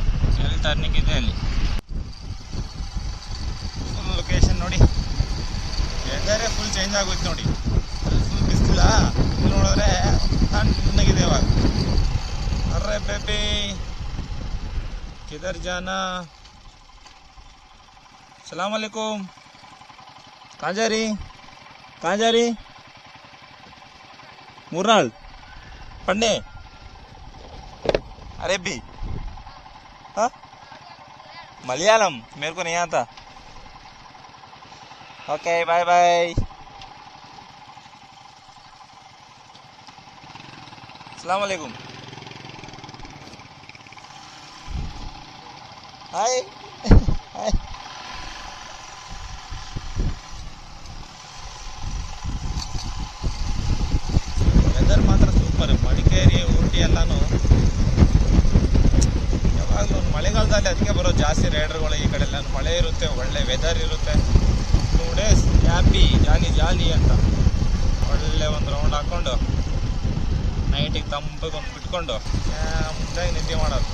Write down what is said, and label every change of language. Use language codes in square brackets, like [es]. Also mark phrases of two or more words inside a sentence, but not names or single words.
[kn] ಎಲ್ಲಿ ಟರ್ನಿಂಗ್ ಇದೆ ಅಲ್ಲಿ. [en] full location [kn] ನೋಡಿ. ವೆದರೇ [en] full change [kn] ಆಗೋಯ್ತು ನೋಡಿ. ಅಲ್ಲಿ ಫುಲ್ ಬಿಸಿಲಿಲ್ಲ, ಇಲ್ಲಿ ನೋಡಿದ್ರೆ ತಣ್ಣಗಿದೆ ಇವಾಗ. [hi] अर्रे बेबी किधर जाना. [ar] سلام عليكم. [hi] कहाँ जा रही मुरनाल पढ़ने? अरेबी? हाँ, मलयालम मेरे को नहीं आता. [en] OK, bye bye. [ar] السلام عليكم. [hi] हाय हाय. [kn] ವೆದರ್ ಮಾತ್ರ ಸೂಪರ್. ಮಡಿಕೇರಿ, ಊಟಿ ಎಲ್ಲನೂ ಯಾವಾಗಲೂ ಮಳೆಗಾಲದಲ್ಲಿ ಅದಕ್ಕೆ ಬರೋ ಜಾಸ್ತಿ ರೈಡರ್ಗಳು. ಈ ಕಡೆ ಎಲ್ಲ ಮಳೆ ಇರುತ್ತೆ, ಒಳ್ಳೆ ವೆದರ್ ಇರುತ್ತೆ. [en] 2 days happy, jolly [kn] ಅಂತ ಒಳ್ಳೆ ಒಂದು ರೌಂಡ್ ಹಾಕ್ಕೊಂಡು ನೈಟಿಗೆ ತಂಪಿಗೆ ಒಂದು ಬಿಟ್ಕೊಂಡು ಮುಂದಾಗಿ ನಿದ್ದೆ ಮಾಡೋದು.